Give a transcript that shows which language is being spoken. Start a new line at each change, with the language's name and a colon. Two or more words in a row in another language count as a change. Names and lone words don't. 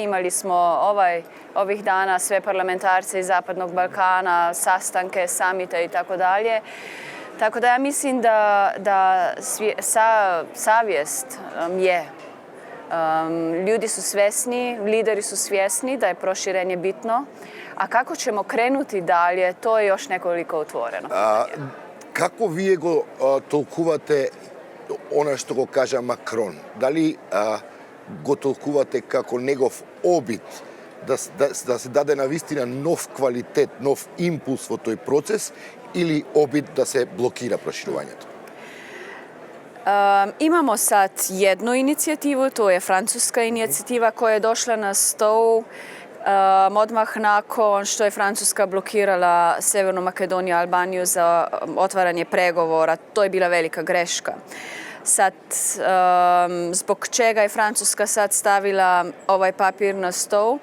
Croatian: Imali smo ovih dana sve parlamentarce iz Zapadnog Balkana, sastanke, samite i tako dalje. Tako da ja mislim da savjest je. Ljudi su svjesni, lideri su svjesni da je proširenje bitno, a kako ćemo krenuti dalje, to je još nekoliko otvoreno.
Macedonian: Како вие го толкувате она што го кажа Макрон? Дали го толкувате како негов обид да се даде навистина нов квалитет, нов импулс во тој процес или обид да се блокира проширувањето?
Croatian: Imamo sad jednu inicijativu, to je francuska inicijativa koja je došla na stol odmah nakon što je Francuska blokirala Severnu Makedoniju i Albaniju za otvaranje pregovora. To je bila velika greška. Sad, zbog čega je Francuska sad stavila ovaj papir na stol?